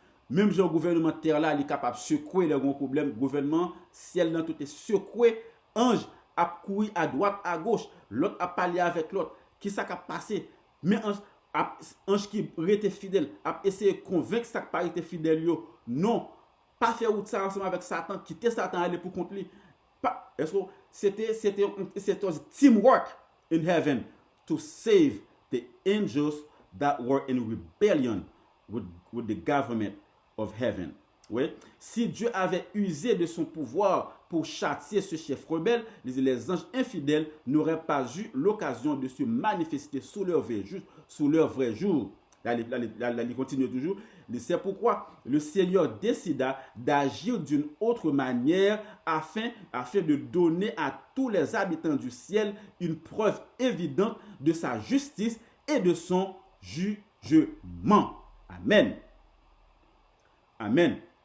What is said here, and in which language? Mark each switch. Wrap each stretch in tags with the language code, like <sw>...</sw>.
<fr>Même le gouvernement terre là, il est capable de secouer les gros problèmes. Le gouvernement ciel là tout est secoué. Ange a couru à droite, à gauche. L'autre a parlé avec l'autre. Qui ça a passé? Mais ange qui était fidèle a essayé de convaincre ça qui pas été fidèle. Non, pas faire route ça ensemble avec Satan. Quitter Satan aller pour contre lui. Est-ce que c'était</fr> <en>teamwork in heaven to save the angels that were in rebellion with the government of heaven.</en> <fr>Oui. Si Dieu avait usé de son pouvoir pour châtier ce chef rebelle, les anges infidèles n'auraient pas eu l'occasion de se manifester sous leur vrai jour. Là, il continue toujours. C'est pourquoi le Seigneur décida d'agir d'une autre manière afin de donner à tous les habitants du ciel une preuve évidente de sa justice et de son jugement. Amen. Amen.</fr>